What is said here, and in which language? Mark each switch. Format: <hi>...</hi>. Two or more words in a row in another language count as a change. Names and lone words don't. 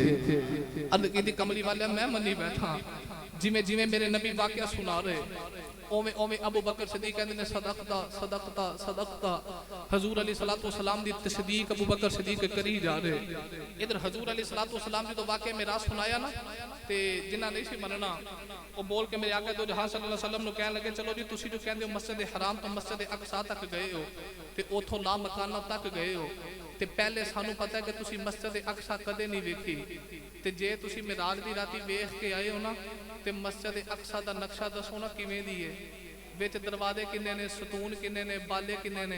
<pa>عرض کی کملی والے میں منی بیٹھا، جیویں جیویں میرے نبی واقعہ سنا رہے اوویں اوویں ابو بکر صدیق کہندے نے</pa> <ar>صدقت صدقت صدقت.</ar> <pa>حضور</pa> <ar>عليه الصلاة والسلام</ar> <pa>دی تصدیق ابو بکر صدیق کری جا رہے. ادھر حضور</pa> <ar>عليه الصلاة والسلام</ar> <pa>جو واقعہ معراج سنایا نا تے جنہاں نہیں سی منناں وہ بول کے میرے آقا دو جہاں</pa> <ar>صلى الله عليه وسلم</ar> <pa>نوں کہن لگے چلو جی تسی جو کہندے ہو مسجد حرام تو مسجد اقصیٰ تک گئے ہو تے اوتھوں لا مکاناں تک گئے ہو، تے پہلے سانوں پتہ ہے کہ تسی مسجد اقصیٰ کدے نہیں ویکھی. تے جے تسی معراج دی راتی ویکھ کے آئے ہو نا تے مسجد اقصیٰ دا نقشہ دسو نا کیویں دی ہے، وچ دروازے کنے نے، ستون کنے نے، بالے کنے نے.</pa>